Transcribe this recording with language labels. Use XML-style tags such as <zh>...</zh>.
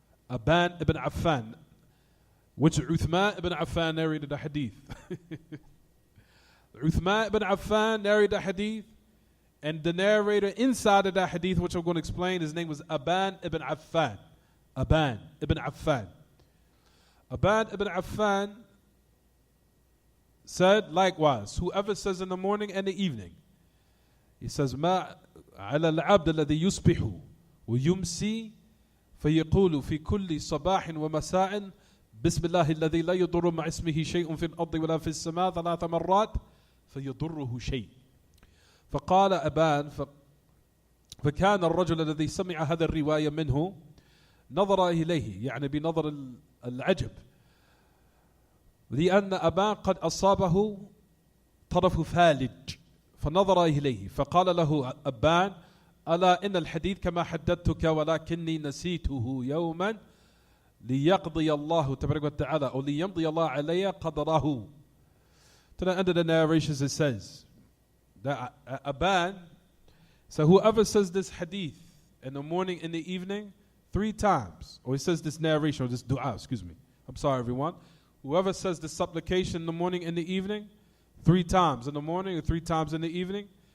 <en>Aban ibn Affan, which Uthman ibn Affan narrated the hadith. Uthman ibn Affan narrated the hadith, and the narrator inside of that hadith, which I'm going to explain, his name was Aban ibn Affan. Aban ibn Affan. Aban ibn Affan said likewise, whoever says in the morning and the evening, he says,</en> <ar>ما على العبد الذي يصبح ويمسي فيقول في كل صباح ومساء بسم الله الذي لا يضر مع اسمه شيء في الأرض ولا في السماء 3 مرات فيضره شيء. فقال أبان فكان الرجل الذي سمع هذا الرواية منه نظر إليه، يعني بنظر العجب، لأن أبان قد أصابه طرف فالج، فنظر إليه فقال له أبان ألا إن الحديث كما حددتك ولكني نسيته يوما ليقضي الله تبارك وتعالى أو ليمضي الله علي قدره.</ar> <en>To the end of the narrations it says that Aban, so whoever says this hadith in the morning, in the evening, 3 times, or he says this narration, or this dua, excuse me. I'm sorry everyone. Whoever says this supplication in the morning and the evening, 3 times in the morning or 3 times in the evening.</en>